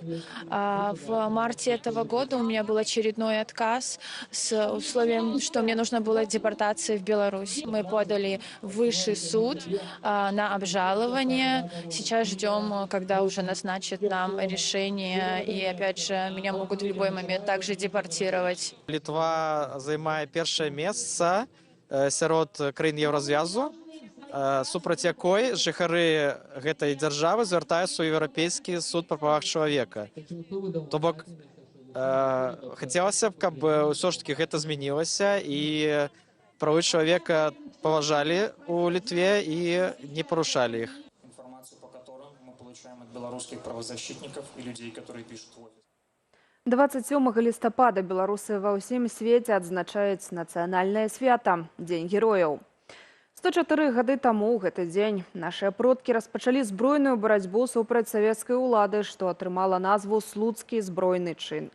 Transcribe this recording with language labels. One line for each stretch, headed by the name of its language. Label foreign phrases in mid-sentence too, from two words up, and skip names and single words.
Russian: В марте этого года у меня был очередной отказ с условием, что мне нужно было депортация в Беларусь. Мы подали в высший суд на обжалование. Сейчас ждем, когда уже назначат нам решение. И опять же, меня могут в любой момент также депортировать.
Belarusian: Литва займае першае месца сярод краін Еўразвязу, супраць якой жыхары гэтай дзяржавы звяртаюцца ў Еўрапейскі суд па правах чалавека. То бок, хацелася б, каб ўсё ж таки гэта змянілася і правы чалавека паважалі у Літве і не парушалі іх.
Russian: Информацию по которым мы получаем от белорусских правозащитников и людей, которые пишут в офис.
Belarusian: 27 лістапада беларусы ва ўсім свеце адзначаюць нацыянальнае свята – Дзень герояў. 104 гады таму ў гэты дзень нашыя продкі распачалі збройную барацьбу супраць савецкай улады, што атрымала назву «Слуцкі збройны чын».